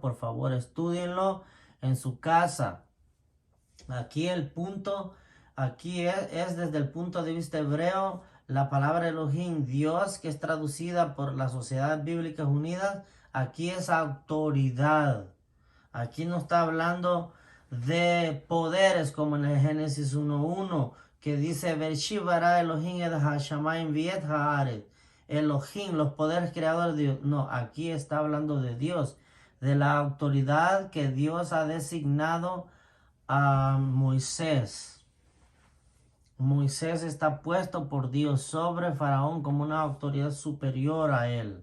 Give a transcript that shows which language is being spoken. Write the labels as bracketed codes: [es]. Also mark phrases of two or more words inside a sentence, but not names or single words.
[es] Por favor, estúdienlo en su casa. Aquí el punto, aquí es desde el punto de vista hebreo, la palabra Elohim, Dios, que es traducida por las Sociedades Bíblicas Unidas, aquí es autoridad. Aquí no está hablando de poderes como en el Génesis 1:1 que dice [he] בראשית ברא אלהים את השמים ואת הארץ. [es] Elohim, los poderes creadores de Dios. No, aquí está hablando de Dios, de la autoridad que Dios ha designado a Moisés. Moisés está puesto por Dios sobre Faraón como una autoridad superior a él.